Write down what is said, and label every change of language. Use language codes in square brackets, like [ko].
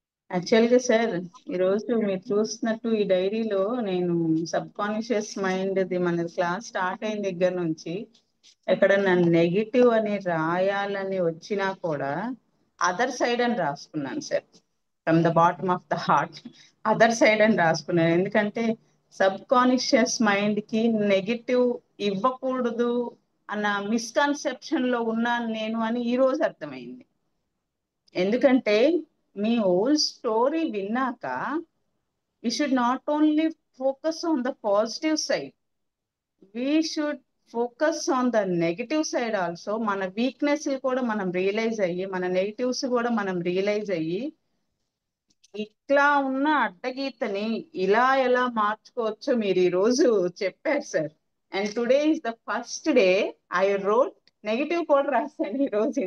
[te] యాక్చువల్గా సార్, ఈరోజు మీరు చూస్తున్నట్టు ఈ డైరీలో నేను సబ్ కాన్షియస్ మైండ్ది మన క్లాస్ స్టార్ట్ అయిన దగ్గర నుంచి ఎక్కడన్నా నెగిటివ్ అని రాయాలని వచ్చినా కూడా అదర్ సైడ్ అని రాసుకున్నాను sir. [en] from the bottom of the heart other side [te] అని రాసుకున్నాను. ఎందుకంటే సబ్ కాన్షియస్ మైండ్కి నెగిటివ్ ఇవ్వకూడదు అన్న మిస్కన్సెప్షన్ లో ఉన్నాను నేను అని ఈ రోజు అర్థమైంది. ఎందుకంటే మీ హోల్ స్టోరీ విన్నాక [en] we should not only focus on the positive side, we should focus on the negative side also. [te] మన వీక్నెస్ కూడా మనం రియలైజ్ అయ్యి, మన నెగిటివ్స్ కూడా మనం రియలైజ్ అయ్యి, ఇట్లా ఉన్న అడ్డగీతని ఇలా ఎలా మార్చుకోవచ్చో మీరు ఈ రోజు చెప్పారు sir. [en] and today is the first day I wrote negative [te] కూడా రాశాను ఈ రోజు.